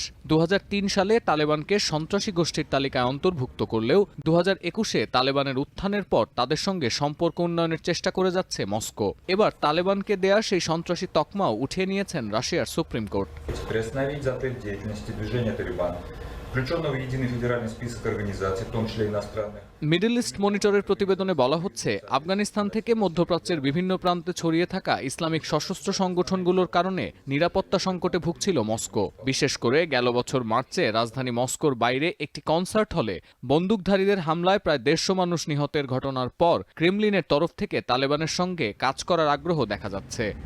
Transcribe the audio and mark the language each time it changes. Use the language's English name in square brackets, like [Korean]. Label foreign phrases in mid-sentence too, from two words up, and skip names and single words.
[Bangla] 2003 সালে তালেবানকে সন্ত্রাসী গোষ্ঠীর তালিকায় অন্তর্ভুক্ত করলেও 2021 তালেবানের উত্থানের পর তাদের সঙ্গে সম্পর্ক উন্নয়নের চেষ্টা করে যাচ্ছে মস্কো। এবার তালেবানকে দেয়া সেই সন্ত্রাসী তকমাও উঠিয়ে নিয়েছেন রাশিয়ার সুপ্রিম কোর্ট। [Russian] включенного в единый федеральный список организаций, в том числе иностранных. [Bangla] মিডল ইস্ট মনিটরের প্রতিবেদনে বলা হচ্ছে, আফগানিস্তান থেকে মধ্যপ্রাচ্যের বিভিন্ন প্রান্তে ছড়িয়ে থাকা ইসলামিক সশস্ত্র সংগঠনগুলোর কারণে নিরাপত্তা সংকটে ভুগছিল মস্কো। বিশেষ করে গেল বছর মার্চে রাজধানী মস্কোর বাইরে একটি কনসার্ট হলে বন্দুকধারীদের হামলায় প্রায় 150 মানুষ নিহতের ঘটনার পর ক্রেমলিনের তরফ থেকে তালেবানের সঙ্গে কাজ করার আগ্রহ দেখা যাচ্ছে।